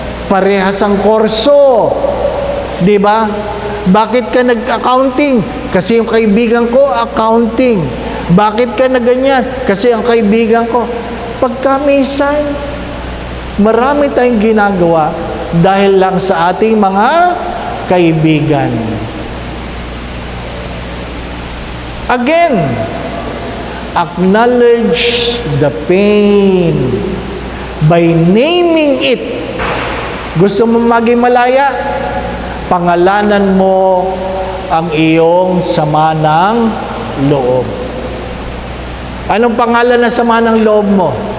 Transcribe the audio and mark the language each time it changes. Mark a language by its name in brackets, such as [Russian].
[Filipino] Parehas ang kurso. Di ba? Bakit ka nag-accounting? Kasi yung kaibigan ko, accounting. Bakit ka na ganyan? Kasi ang kaibigan ko. Pagka minsan, marami tayong ginagawa dahil lang sa ating mga kaibigan. [English] Again, acknowledge the pain by naming it. [Filipino] Gusto mo maging malaya? Pangalanan mo ang iyong sama ng loob. Anong pangalan na sama ng loob mo?